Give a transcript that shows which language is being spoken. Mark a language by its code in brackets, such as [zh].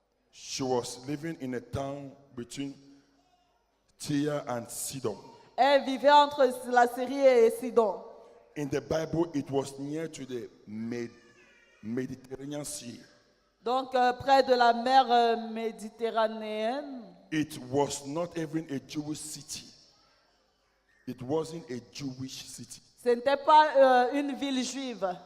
[en] she was living in a town between Tyre and Sidon. [fr] elle vivait entre la Syrie et Sidon. [en] In the Bible, it was near to the Mediterranean Sea. [fr] Donc, près de la mer Méditerranéenne. [en] It was not even a Jewish city. It wasn't a Jewish city. [fr] Ce n'était pas une ville juive.